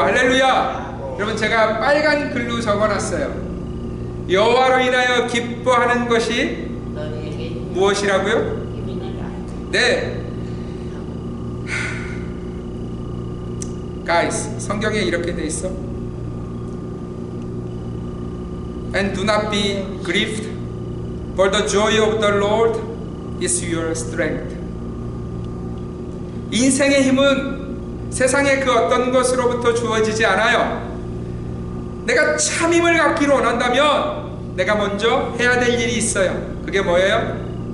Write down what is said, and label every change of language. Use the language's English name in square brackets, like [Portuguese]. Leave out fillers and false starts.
[Korean] 할렐루야. 여러분, 제가 빨간 글로 적어놨어요. 여호와로 인하여 기뻐하는 것이 무엇이라고요? 네. Guys, 성경에 이렇게 돼 있어. [English] And do not be grieved, for the joy of the Lord is your strength. [Korean] 인생의 힘은 세상의 그 어떤 것으로부터 주어지지 않아요. 내가 참 힘을 갖기를 원한다면 내가 먼저 해야 될 일이 있어요. 그게 뭐예요?